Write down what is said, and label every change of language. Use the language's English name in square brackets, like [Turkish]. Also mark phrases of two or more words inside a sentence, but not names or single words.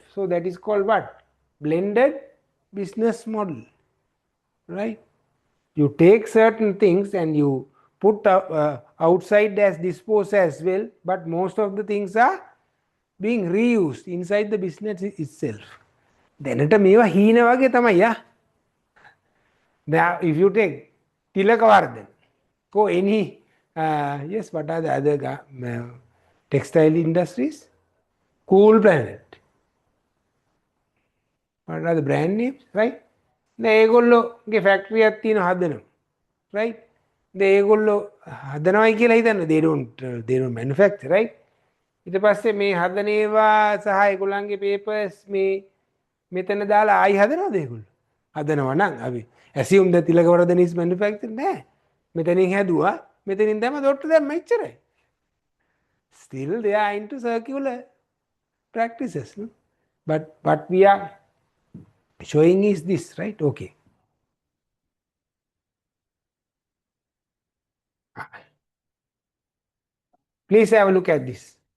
[English] So that is called what? Blended business model, right? You take certain things and you put outside as dispose as well, but most of the things are being reused inside the business itself. [Sinhala] දැනට මේවා හීන වගේ තමයි. [English] Now if you take Tilakavardhan or any yes, what are the other textile industries? Cool Planet. What are the brand names, right? [Sinhala] ඒගොල්ලෝගේ ෆැක්ටරියක් තියෙන හදනවා, right? ඒගොල්ලෝ හදනවයි කියලා හිතන්න, [English] they don't manufacture, right? [Sinhala] ඊට පස්සේ මේ හදන ඒවා සහ ඒගොල්ලන්ගේ papers මේ මෙතන දාලා ආයි හදනවද ඒගොල්ලෝ? හදනවා නම් අපි [English] assume that Tilakavardhan is manufactured, [Sinhala] නෑ. මෙතනින් හැදුවා, මෙතනින් දැම්ම දොට්ට දැම්ම එච්චරයි. [English] Still they are into circular practices, no? But what we are showing is this, right? Okay. Please have a look at this.